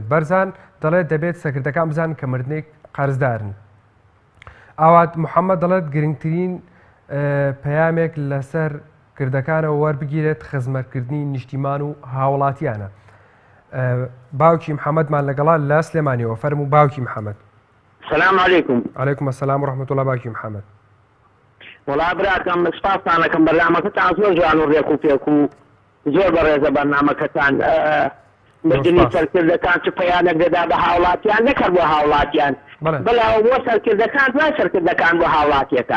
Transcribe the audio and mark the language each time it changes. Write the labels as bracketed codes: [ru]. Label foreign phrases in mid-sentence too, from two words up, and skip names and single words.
[ckb] بەرزان دەڵێت دەبێت سەرکردەکان بزان کە مردنێک قەرزدارن. ئاوات محەممەد دەڵێت گرنگترین پەیامێک لەسەر کردەکانەوە وەربگیرێت خزمەتکردنی نیشتیمان و هاوڵاتیانە. باوکی محەممەدمان لەگەڵا لە سلێمانیەوە فەرموو باوکی محەممەد. [ar] سلام علیکم. علیکم السلام ورحمة الله [ckb] باوکی محەممەد. وڵا براکەم سپاسانەکەم بەرنامەکەتان زۆر جوان و ڕێک و پێک و زۆر بەڕێزە بەرنامەکەتان. مردنی سەرکردەکان چ پەیامێک دەدا بە هاوڵاتیان نەکرد بۆ هاوڵاتیان بەڵاو بۆ سەرکردەکان دوای سەرکردەکان بۆ هاوڵاتیەکان.